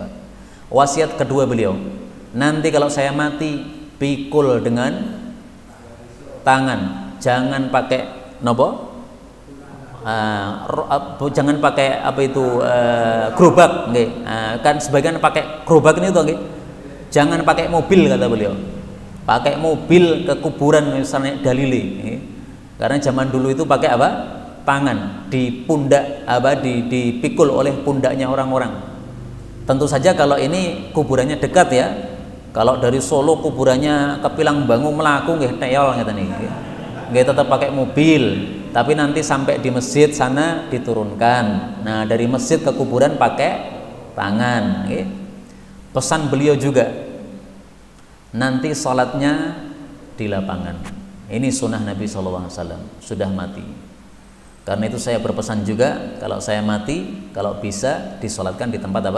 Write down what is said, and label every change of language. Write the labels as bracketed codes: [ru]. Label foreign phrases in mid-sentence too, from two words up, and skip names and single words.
[id] Wasiat kedua beliau, nanti kalau saya mati pikul dengan tangan, jangan pakai nopo, jangan pakai gerobak, kan sebagian pakai gerobak ini tuh, jangan pakai mobil kata beliau, pakai mobil ke kuburan misalnya dalili, karena zaman dulu itu pakai apa? Tangan, di pundak, dipikul oleh pundaknya orang-orang. Tentu saja kalau ini kuburannya dekat ya. Kalau dari Solo kuburannya ke Pilangbangu [jv] melaku nggih teol ngeten niki. [id] Nggih tetap pakai mobil, tapi nanti sampai di masjid sana diturunkan. Nah, dari masjid ke kuburan pakai tangan, nggih. Pesan beliau juga, nanti sholatnya di lapangan. Ini sunnah Nabi SAW, sudah mati. Karena itu saya berpesan juga, kalau saya mati, kalau bisa disolatkan di tempat apa?